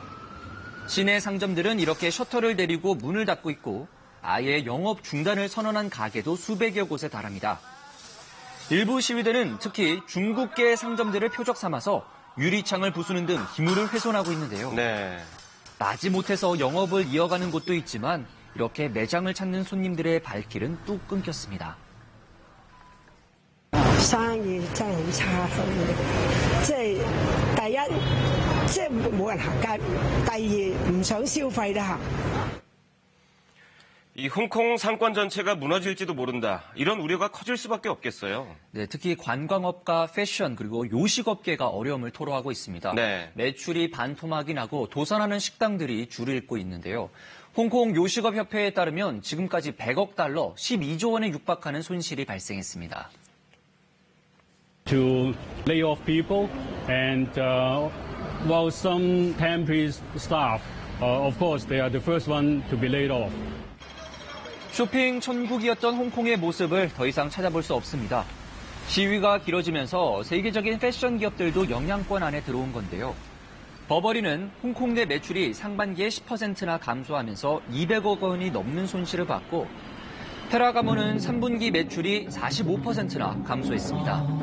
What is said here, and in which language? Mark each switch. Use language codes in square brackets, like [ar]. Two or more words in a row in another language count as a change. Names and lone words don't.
[ko] 시내 상점들은 이렇게 셔터를 내리고 문을 닫고 있고 아예 영업 중단을 선언한 가게도 수백여 곳에 달합니다. 일부 시위대는 특히 중국계 상점들을 표적 삼아서 유리창을 부수는 등 기물을 훼손하고 있는데요. 네. 마지못해서 영업을 이어가는 곳도 있지만 이렇게 매장을 찾는 손님들의 발길은 뚝 끊겼습니다. [yue] 生意真係好差，即係第一，即係冇人行街；第二，唔想消費啦。 [ko] 이 홍콩 상권 전체가 무너질지도 모른다. 이런 우려가 커질 수밖에 없겠어요. 네, 특히 관광업과 패션 그리고 요식업계가 어려움을 토로하고 있습니다. 네. 매출이 반토막이 나고 도산하는 식당들이 줄을 잇고 있는데요. 홍콩 요식업협회에 따르면 지금까지 100억 달러, 12조 원에 육박하는 손실이 발생했습니다. [en] To lay off people and while some temporary staff, of course, they are the first one to be laid off. [ko] 쇼핑 천국이었던 홍콩의 모습을 더 이상 찾아볼 수 없습니다. 시위가 길어지면서 세계적인 패션 기업들도 영향권 안에 들어온 건데요. 버버리는 홍콩 내 매출이 상반기에 10%나 감소하면서 200억 원이 넘는 손실을 봤고 페라가모는 3분기 매출이 45%나 감소했습니다.